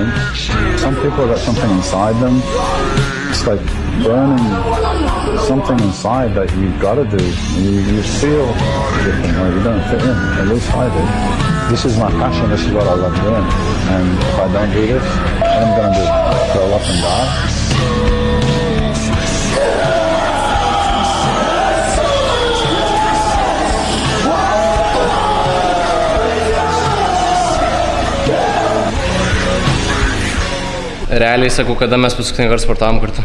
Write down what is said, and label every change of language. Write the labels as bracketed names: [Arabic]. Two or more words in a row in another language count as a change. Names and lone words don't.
[English] Some people got something inside them. It's like burning something inside that you've got to do. You feel different, or you don't fit in. At least I did. This is my passion. This is what I love doing. And if I don't do this, what I'm going to do? Curl up and die? [Lithuanian] Realiai sakau, kada mes paskutinį kartą sportavom kartu.